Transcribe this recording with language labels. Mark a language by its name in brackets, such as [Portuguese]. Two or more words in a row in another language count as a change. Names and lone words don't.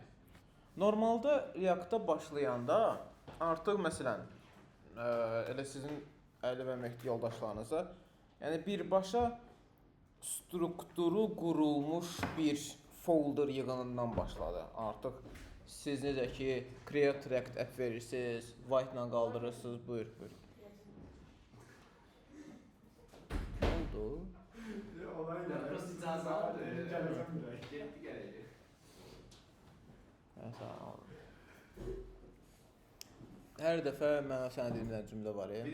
[Azerbaijani] Normalda React-da başlayanda artıq məsələn elə sizin Əli və Mehdi yoldaşlarınıza yəni birbaşa strukturu qurulmuş bir folder yığınından başladı. Artıq siz necə ki [English] create React app [Azerbaijani] verirsiniz, white ilə qaldırırsınız, buyur. Nə oldu? Burası icazə aldı. Getdi gələcək. Hər dəfə mənə sənə dediyim cümlə var ya.